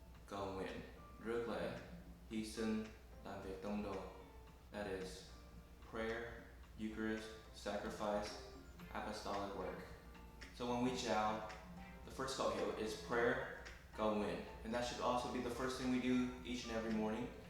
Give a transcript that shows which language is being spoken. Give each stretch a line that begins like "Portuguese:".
Vietnamese: Cầu nguyện, rước lễ, hy sinh, làm việc tông đồ.
English: That is prayer, Eucharist, sacrifice, apostolic work. So when we chào, the first khẩu hiệu is prayer, cầu nguyện. And that should also be the first thing we do each and every morning.